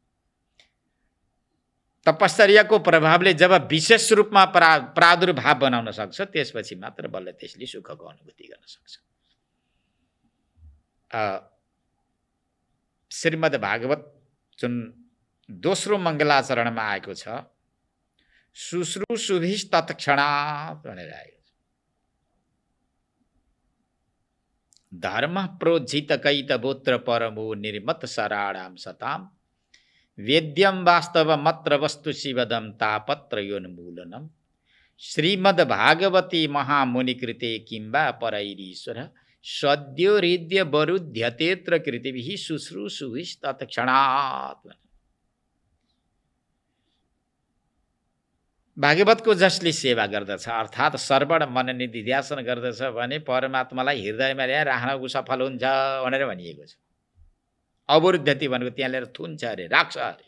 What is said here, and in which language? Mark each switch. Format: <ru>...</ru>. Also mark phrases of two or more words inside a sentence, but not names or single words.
<ne>तपश्चर्याको प्रभावले जब विशेष रूपमा प्रादुर्भाव बनाउन सक्छ त्यसपछि मात्र बल्ल त्यसले सुखको अनुभूति गर्न सक्छ। श्रीमद् भागवत जुन दोस्रो मङ्गलाचरणमा आएको छ,</ne> <sa>शुश्रूषुभिः तत्क्षणात्</sa> <ne>भनेर आएको छ।</ne> <sa>धर्म प्रोज्झित कैतवोत्र परमो निर्मत सराणाम सताम वेद्यम वास्तवमत्र वस्तु शिवदम तापत्रयोन्मूलनम श्रीमद् भागवती महामुनिकृते किंबा परैरीश्वर सद्यो हृदय वरुध्यतेत्र कृतिभिः शुश्रूषुभिः तत्क्षणात्।</sa> <ne>भागवतको जसले सेवा गर्दछ अर्थात् श्रवण मनन निधिध्यासन गर्दछ भने परमात्मालाई हृदयमा ल्याएर राख्न सफल हुन्छ भनेर भनिएको छ। अवरुद्धति भनेको त्यहाँ ल्याएर थुन्छ अरे, राख्छ अरे।</ne>